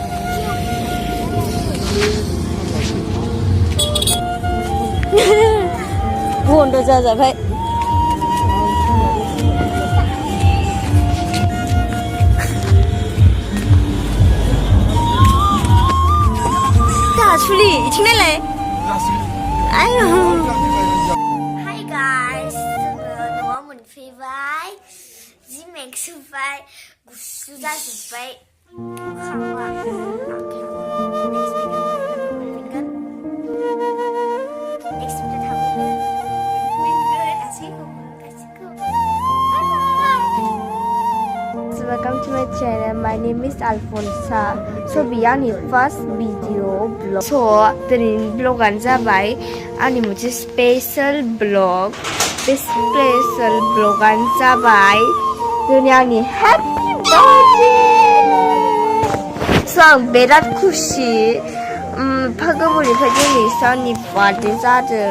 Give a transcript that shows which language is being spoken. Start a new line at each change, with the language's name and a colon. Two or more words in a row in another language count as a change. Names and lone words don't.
Bodo: बन्द जाजाबाय दासुलि इथिं नायलाय आयौ
English: Hi guys
Bodo: जोङो न'आव मोनफैबाय जि मेक्सोबाय गुसु जाजोब्बाय खावा
English: Welcome to my channel. My name is Alphonsa. So beyond the first video blog.
Bodo: So दिनैनि ब्लगानो जाबाय आंनि मोनसे
English: special blog.
Bodo: बे स्पेशल ब्लगानो जाबाय दिनै आंनि
English: happy birthday.
Bodo: So आं बिराद खुसि. गोबावनिफ्राय दिनैसो आंनि बार्थडे जादों.